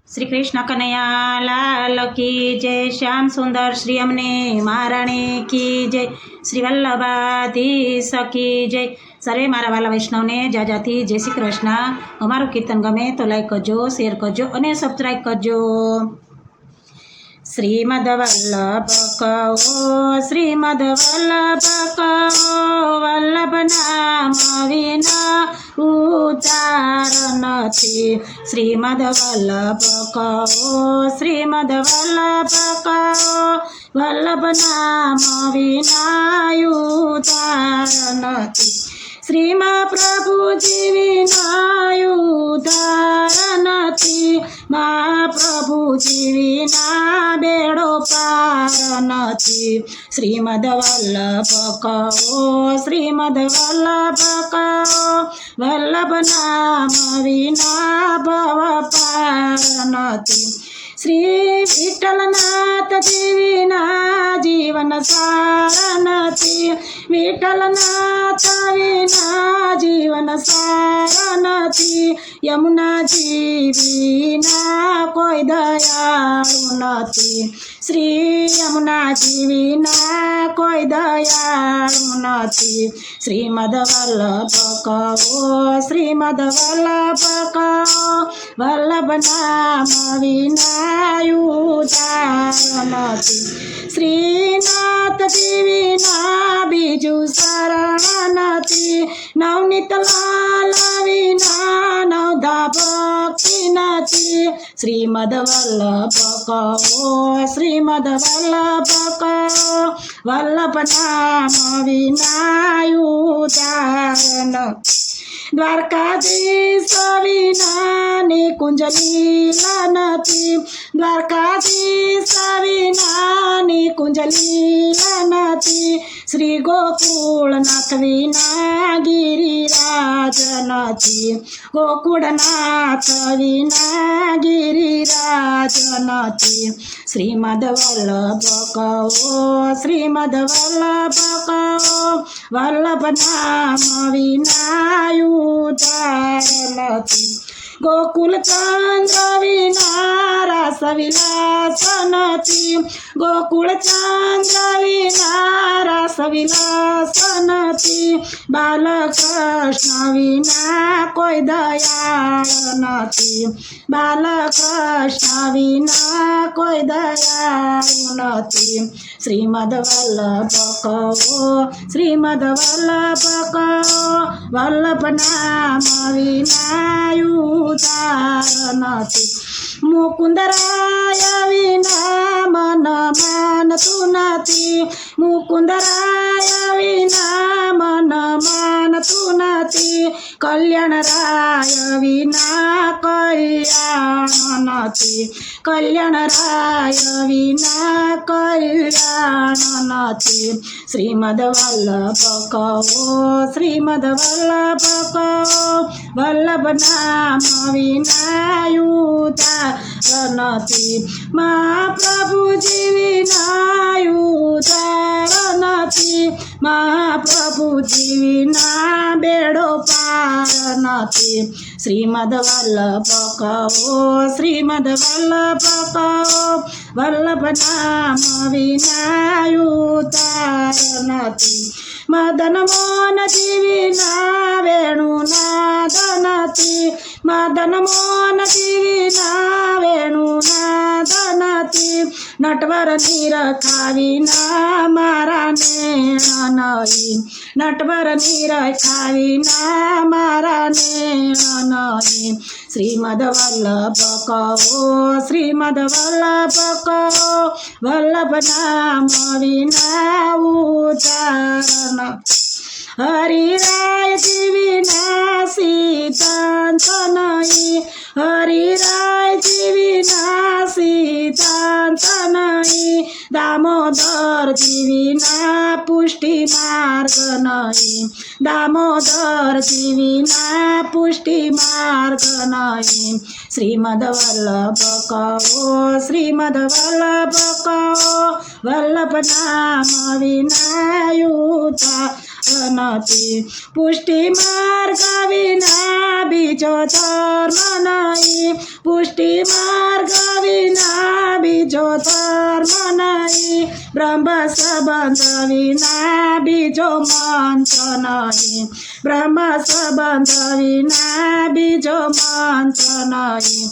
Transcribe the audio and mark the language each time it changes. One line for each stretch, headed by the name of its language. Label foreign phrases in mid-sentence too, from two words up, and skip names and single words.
Hindi: श्री कृष्ण कन्हैया लाल की जय। श्याम सुंदर श्री अमने महाराणी की जय। श्री वल्लभाधीश की जय।
Gujarati: સર્વે મારા વાલા વૈષ્ણવને જાજાતી જય શ્રી કૃષ્ણ। અમારૂ કીર્તન ગમે તો લાઇક કરજો, શેર કરજો ઓર સબ્સક્રાઇબ કરજો। શ્રીમદ્વલ્લભ કહો, શ્રીમદ્વલ્લભ કહો, વલ્લભ નામ વિના ઉદ્ધાર નથી। શ્રીમદ્વલ્લભ કહો, શ્રીમદ્વલ્લભ કહો, વલ્લભ નામ વિના ઉદ્ધાર નથી। શ્રીમા પ્રભુજી વિના ઉદ્ધાર નથી। મહાપ્રભુજી વિના બેડો પાર નથી। શ્રીમદ્વલ્લભ કહો, શ્રીમદ્વલ્લભ કહો, વલ્લભ નામ વિના ભવ પાર નથી। શ્રી વિઠ્ઠલનાથજી વિના જીવન સાર નથી। વિઠ્ઠલનાથ વિના જીવન સાર નથી। યમુનાજી વિના કોઈ દયાળુ નથી। શ્રી યમુનાજી વિના કોઈ દયાળુ નથી। શ્રીમદ્વલ્લભ કહો, શ્રીમદ્વલ્લભ કહો, વલ્લભ નામ વિના ઉદ્ધાર નથી। શ્રીનાથજી વિના બીજૂ શરણ નથી। નવનીત લાલ વિના નવધા ભક્તિ નથી। શ્રીમદ્વલ્લભ કહો, શ્રીમદ્વલ્લભ કહો, વલ્લભ નામ વિના ઉદ્ધાર નથી। દ્વારકાધીશ વિના નિકુંજ લીલા નથી। દ્વારકાધીશ વિના નિકુંજ લીલા નથી। શ્રી ગોકુલનાથ વિના ગિરિરાજ નથી। ગોકુલનાથ વિના ગિરિરાજ નથી। શ્રીમદ્વલ્લભ કહો, શ્રીમદ્વલ્લભ કહો, વલ્લભ નામ વિના ઉદ્ધાર નથી। ગોકુલ ચંદ્ર વિના રસ વિલાસ નથી। ગોકુલ ચંદ્ર વિના રસ વિલાસ નથી। બાલકૃષ્ણ વિના કોઈ દયાળ નથી। બાલકૃષ્ણ વિના કોઈ દયાળ નથી। શ્રીમદ્વલ્લભ કહો, શ્રીમદ્વલ્લભ કહો, વલ્લભ નામ વિના ઉદ્ધાર નથી। મુકુંદરાય વિના મન માનતુ નથી। મુકુંદરાય વિના મન માનતુ નથી। કલ્યાણરાય વિના કલ્યાણ નથી। કલ્યાણરાય વિના કલ્યાણ નથી। શ્રીમદ્વલ્લભ કહો, શ્રીમદ્વલ્લભ કહો, વલ્લભ નામ વિના ઉદ્ધાર નથી। મહાપ્રભુજી વિના ઉદ્ધાર નથી। મહાપ્રભુજી વિના બેડો પાર નથી। શ્રીમદ્વલ્લભ કહો, શ્રીમદ્વલ્લભ કહો, વલ્લભ નામ વિના ઉદ્ધાર નથી। મદન મોહન જી વિના વેણુનાદ નથી। મદન મોહન જી વિના વેણુનાદ નથી। નટવર નિરખા વિના મારા નેણ નહીં। નટવર નિરખા વિના મારા નેણ નહીં। શ્રીમદ્વલ્લભ કહો, શ્રીમદ્વલ્લભ કહો, વલ્લભ નામ વિના ઉદ્ધાર નથી। હરિરાય જી વિના સિદ્ધાંત નહીં। હરિરાય જી વિના સિદ્ધાંત નહીં। દામોદર જી વિના પુષ્ટિ માર્ગ નહીં। દામોદર જી વિના પુષ્ટિ માર્ગ નહીં। શ્રીમદ્વલ્લભ કહો, શ્રીમદ્વલ્લભ કહો, વલ્લભ નામ વિના ઉદ્ધાર નથી. પુષ્ટિ માર્ગ વિના બીજો ધર્મ નહીં, પુષ્ટિ માર્ગ વિના બીજો ધર્મ નહીં, બ્રહ્મ સંબંધ વિના બીજો મંત્ર નહીં, બ્રહ્મ સંબંધ વિના બીજો મંત્ર નહીં.